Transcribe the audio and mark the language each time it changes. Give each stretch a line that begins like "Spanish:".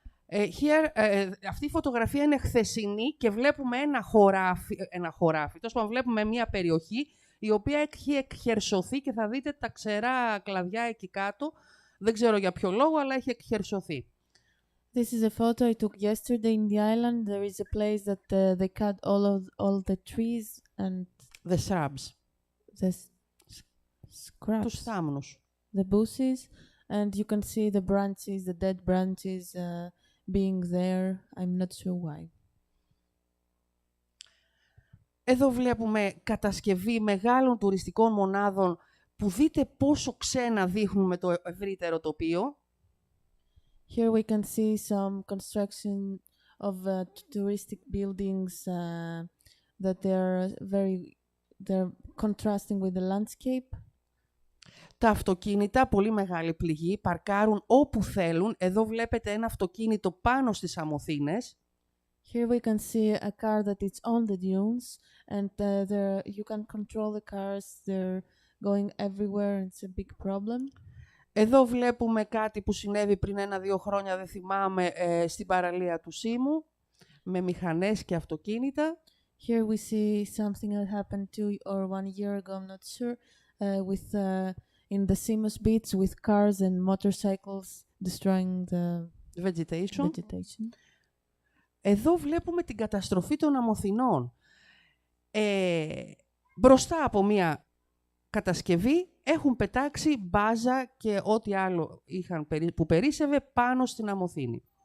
Greek: Here, αυτή η φωτογραφία είναι χθεσινή και βλέπουμε ένα χωράφι. Τόσο πάντων, βλέπουμε μια περιοχή η οποία έχει εκχερσωθεί και θα δείτε τα ξερά κλαδιά εκεί κάτω. Δεν ξέρω για ποιο λόγο, αλλά έχει εκχερσωθεί.
English: This is a photo I took yesterday in the island. There is a place that they cut all the trees and the shrubs. The scrubs.
Greek: Τους θάμνους.
English: The bushes, and you can see the branches, the dead branches being there. I'm not sure why.
Greek: Εδώ βλέπουμε κατασκευή μεγάλων τουριστικών μονάδων που δείτε πόσο ξένα δείχνουν με το ευρύτερο τοπίο.
English: Here we can see some construction of touristic buildings that they're contrasting with the landscape.
Greek: Τα αυτοκίνητα, πολύ μεγάλη πληγή, παρκάρουν όπου θέλουν. Εδώ βλέπετε ένα αυτοκίνητο πάνω στις αμμωθήνες.
English: Here we can see a car that is on the dunes, and you can control the cars. They're going everywhere. It's a big problem.
Greek: Εδώ βλέπουμε κάτι που συνέβη πριν 1-2 χρόνια, δεν θυμάμαι, στην παραλία του Σίμου, με μηχανές και αυτοκίνητα.
English: Here we see something that happened 2 or 1 year ago, I'm not sure, with in the Simos Beach with cars and motorcycles destroying the vegetation.
Greek: Εδώ βλέπουμε την καταστροφή των αμμωθηνών. Μπροστά από μία κατασκευή έχουν πετάξει μπάζα και ό,τι άλλο που περίσσευε πάνω στην αμμωθήνη.